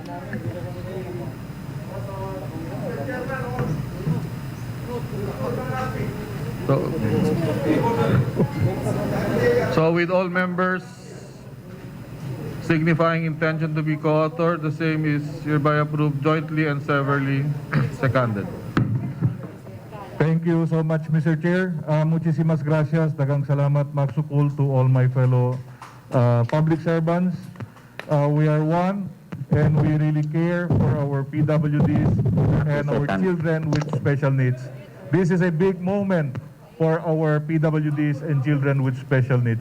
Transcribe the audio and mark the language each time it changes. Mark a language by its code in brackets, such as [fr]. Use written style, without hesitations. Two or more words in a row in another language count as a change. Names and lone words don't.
[en] So with all members signifying intention to be co-author, the same is hereby approved jointly and severally. Seconded. Thank you so much, Mr. Chair. [es] Muchísimas gracias. [tsg] Dagang salamat, magsukul [en] to all my fellow public servants. We are one, and we really care for our PWDs and our children with special needs. This is a big moment for our PWDs and children with special needs.